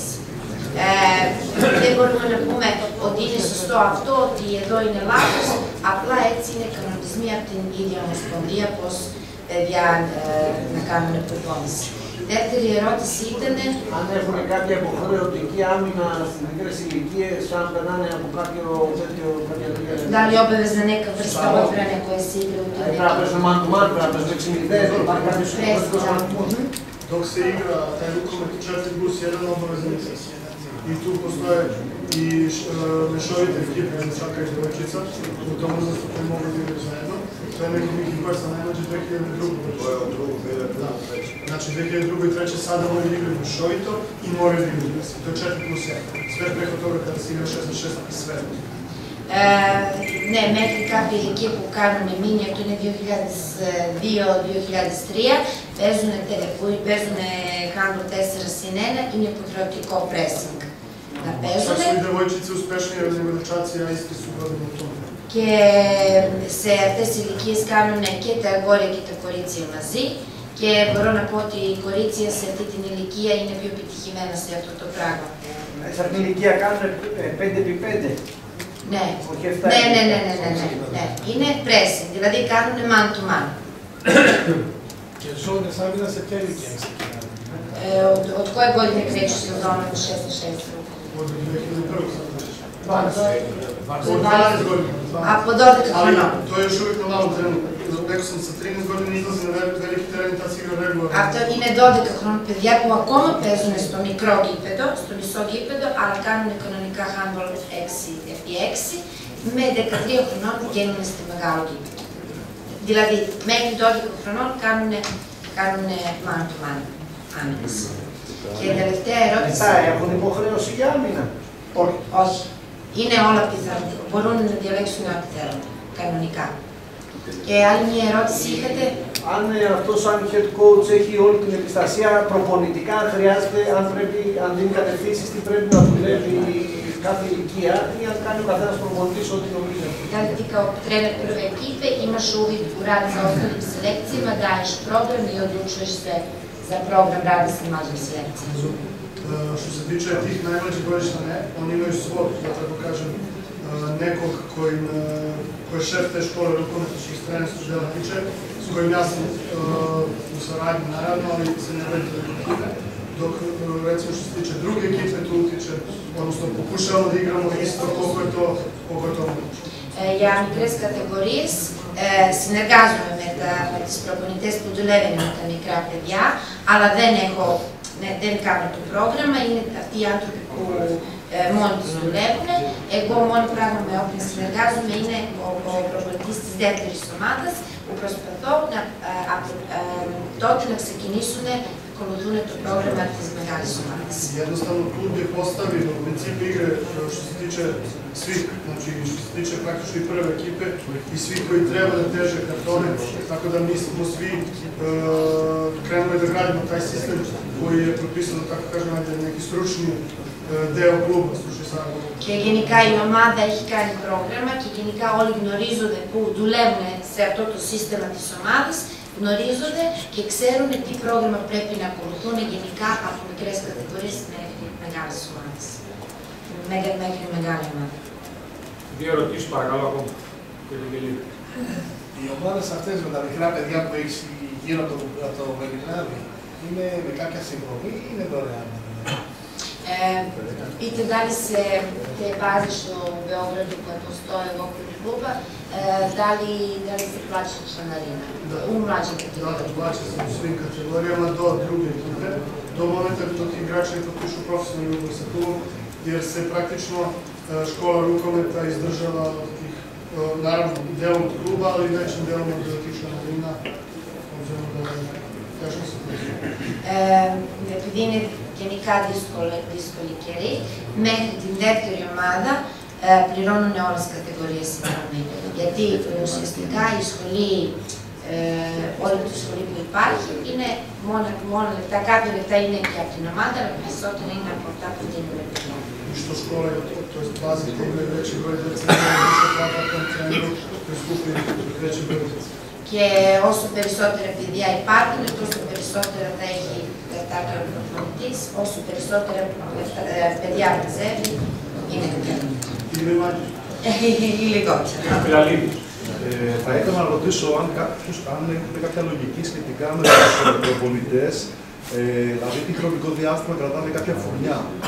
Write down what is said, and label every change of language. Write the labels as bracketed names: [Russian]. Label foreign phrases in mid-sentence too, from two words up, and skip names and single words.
[Greek] Δεν μπορούμε να πούμε ότι είναι σωστό αυτό, ότι εδώ είναι λάθος, απλά έτσι είναι κανονισμοί από την ίδια Ομοσπονδία πώς παιδιά να κάνουν προπόνηση. Δεύτερη ερώτηση ήταν... Αν έχουν κάποια υποχρεωτική άμυνα στις μικρές ηλικίες, αν περνάνε από κάποια τέτοια... [Serbian] Дали обавезна нека vrsta odbrane koje se igra u toj neki... Treba παίζουν [English] man-to-man, [Greek] treba παίζουν εξημιτές, υπάρχει κάποιος υποχρεωτικός [English] man-to-man. [Serbian] Dok se igra taj rukomet 4+1 obavezan i tu postoje i mešovite ekipe, dečaka i devojčica, u tom uzrastu koji mogu da igraju zajedno. To je neki Miki koji sam najmlađi 2002. Znači 2002. i 2003. sada moraju da igraju mešovito i moraju da igraju. To je 4+1. Sve preko toga kada se igra 6+6 i sve. [Greek] Ναι, μέχρι κάποια ηλικία που κάνουμε μήνυα, το είναι 2002-2003, παίζουν handball 4-1, είναι υποχρεωτικό pressing. να παίζουν. [Serbian] Čak su i devojčice uspešnije nego dečaci, a isti su godinu u tome. [Greek] Και σε αυτές τις ηλικίες κάνουν και τα αγόρια και τα κορίτσια μαζί. Και μπορώ να πω ότι οι κορίτσια σε αυτή την ηλικία είναι πιο επιτυχημένα σε αυτό το πράγμα. Σε αυτήν την ηλικία κάνουν 5x5. Ναι. Όχι 7. Ναι. Είναι pressing, δηλαδή κάνουν [English] man to man. [Greek] Και ζώνες άμυνας σε ποια ηλικία ξεκινάνε? [Serbian] Od koje godine kreću sezona od 6-6? Od 2001. Od 12 godina. [Greek] Από 12 [Serbian] Ali [Greek] χρονών. [Serbian] to je još uvijek na malom terenu. Rekao sam, sa 13 godina izlazi na veliki teren i tad se igra regularno. [Greek] Αυτό είναι 12 χρόνια παιδιά που ακόμα παίζουν στο μικρό γήπεδο, στο μισό γήπεδο, αλλά κάνουν κανονικά handball 6x6, με 13 χρονών βγαίνουν στη μεγάλο γήπεδο. Δηλαδή, μέχρι 12 χρονών κάνουν [English] man to man [Greek] άμυνες. Και η τελευταία ερώτηση. Μετά έχουν υποχρέωση για άμυνα. Όχι. Είναι όλα πιθανό. Μπορούν να διαλέξουν ό,τι θέλουν, κανονικά. Και άλλη μια ερώτηση είχατε. Αν αυτό σαν [English] head coach [Greek] έχει όλη την επιστασία προπονητικά, αν χρειάζεται, αν δίνει κατευθύνσεις, τι πρέπει να δουλεύει κάθε ηλικία ή αν κάνει ο καθένας προπονητής ό,τι νομίζει. [Serbian] Da li ti kao trener prve ekipe imaš uvid u rad sa ostalim selekcijama, daješ program i odlučuješ se za program rada sa mlađim selekcijama? Što se tiče tih najmlađih godišta, ne, oni imaju svog, da tako kažem, nekog koji je šef te škole rukometa što se trenerskog dela tiče, s kojim ja sam u saradnji naravno, ali se ne radi da ekipe. Dok, recimo, što se tiče druge ekipe, tu utiče, odnosno pokušavamo da igramo isto koliko je to moguće. [Greek] Για μικρές κατηγορίες συνεργάζομαι με τις προπονητές που δουλεύουν με τα μικρά παιδιά, αλλά δεν κάνω το πρόγραμμα, είναι αυτοί οι άνθρωποι που μόνοι τους δουλεύουν. Εγώ μόνο πράγμα με όποιον συνεργάζομαι είναι ο προπονητής της δεύτερης ομάδας, που προσπαθώ τότε να ξεκινήσουν να ακολουθούν το πρόγραμμα της μεγάλης ομάδας. [Serbian] Jednostavno klub je postavio princip igre što se tiče svih, znači što se tiče praktično i prve ekipe i svi koji treba da teže kartone, tako da mi smo svi krenuli da gradimo taj sistem koji je propisan, tako kažem, neki stručni deo kluba, stručni savjet. [Greek] Και γενικά η ομάδα έχει κάνει πρόγραμμα και γενικά όλοι γνωρίζονται που δουλεύουν σε αυτό το σύστημα της ομάδας, γνωρίζονται και ξέρουν τι πρόγραμμα πρέπει να ακολουθούν γενικά από μικρές κατηγορίες μέχρι μεγάλες ομάδες. Μέχρι μεγάλη ομάδα. Δύο ερωτήσεις παρακαλώ ακόμα. Οι ομάδες αυτές με τα μικρά παιδιά που έχεις γύρω από το Βελιγράδι είναι με κάποια συνδρομή ή είναι δωρεάν? [Serbian] Pite da li se te baze što u Beogradu koje postoje u okviru kluba, da li se plaća članarina u mlađim kategorijama? Da, plaća se u svim kategorijama do druge ekipe, do momenta dok igrači ne potpišu profesionalni ugovor sa klubom, jer se praktično škola rukometa izdržava od tih, naravno, delom od kluba, ali i većim delom od tih članarina, obzirom da teško se plaća. [Greek] Επειδή είναι γενικά δύσκολη καιρή, μέχρι την δεύτερη ομάδα πληρώνουν όλες τις κατηγορίες συνδρομή. Γιατί ουσιαστικά η σχολή, όλη τη σχολή που υπάρχει, είναι μόνο λεπτά, κάποια λεπτά είναι και από την ομάδα, αλλά περισσότερα είναι από αυτά που δίνουν οι παιδιά. [Serbian] Što škola, to je bazi koji imaju veći broj djece, više plata tom treneru, koji skupi veći broj djece. [Greek] Και όσο περισσότερα παιδιά υπάρχουν, τόσο περισσότερα θα έχει λεφτά και ο προπονητής, όσο περισσότερα παιδιά μαζεύει, είναι καλύτερο. Ή λιγότερο. Θα ήθελα να ρωτήσω αν έχετε κάποια λογική σχετικά με τους προπονητές, δηλαδή τι χρονικό διάστημα κρατάνε κάποια φουρνιά.